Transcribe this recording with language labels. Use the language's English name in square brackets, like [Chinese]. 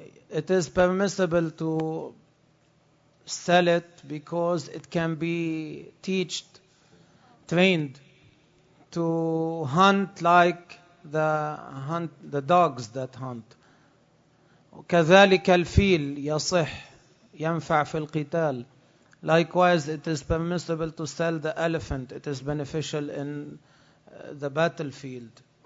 [English] It is permissible to sell it because it can be trained to hunt like the dogs that hunt. [Arabic] كذلك الفيل يصح ينفع في القتال. [English] Likewise, it is permissible to sell the elephant. It is beneficial in the battlefield.